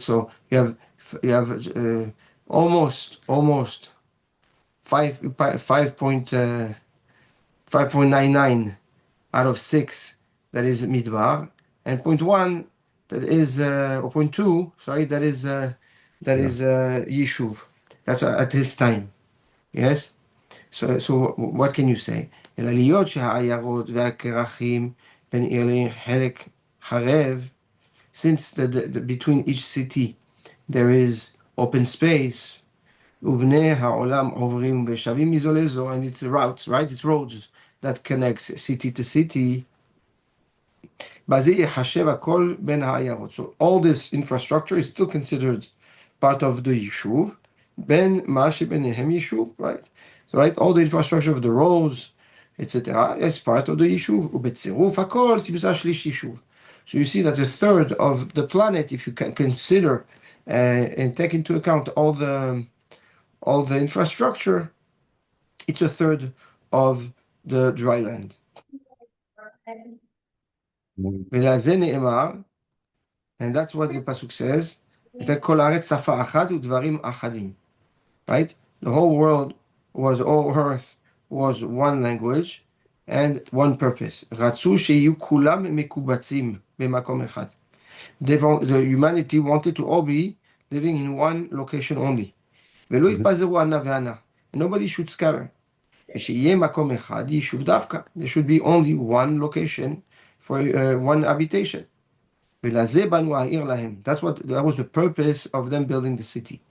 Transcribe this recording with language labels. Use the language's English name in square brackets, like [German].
[English] So you have almost 5.99 out of 6 that is midbar, and 0.1 that is or 0.2, sorry, that is yishuv. That's at his time. Yes. So what can you say? [Hebrew] אלא להיות שהעיירות והכרכים בין עיר חלק חרב, [English] since between each city there is open space, [Hebrew] ובני העולם עוברים ושבים מזו לזו, [English] and it's routes, right? It's roads that connects city to city. [Hebrew] בזה יחשב הכל בין העיירות. [English] So all this infrastructure is still considered part of the יישוב, [Hebrew] בין מה שביניהם יישוב, [English] right? So, right, all the infrastructure of the roads, etc. is part of the יישוב, [Hebrew] ובצירוף הכל תמצא שליש יישוב. [English] So you see that a third of the planet, if you can consider and take into account all the infrastructure, it's a third of the dry land. [Hebrew] ולזה נאמר, [English] and that's what the pasuk says, [Hebrew] כל הארץ שפה אחת ודברים אחדים. [English] Right? The whole world all earth was one language and one purpose. [Hebrew] רצו שיהיו כולם מקובצים במקום אחד. [English] The humanity wanted to all be living in one location only. [Hebrew] ולא יתפזרו ענה וענה. [English] Nobody should scatter. [Hebrew] ושיהיה מקום אחד, יישוב דווקא. [English] There should be only one location for one habitation. [Hebrew] ולזה בנו העיר להם. [English] That was the purpose of them building the city.